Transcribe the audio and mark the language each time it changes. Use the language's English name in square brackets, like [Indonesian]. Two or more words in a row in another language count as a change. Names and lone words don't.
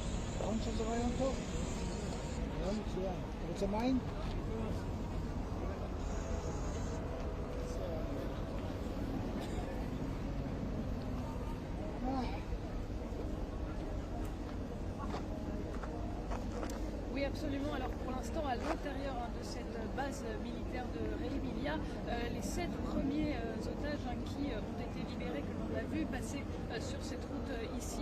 [Hebrew] נכון שזה רעיון טוב? רעיון מצוין. אתה רוצה מים? [French] Oui, absolument. Alors pour l'instant, à l'intérieur de cette base militaire de Reim, il y a les 7 premiers otages qui ont été libérés, que l'on a vu passer sur cette route ici.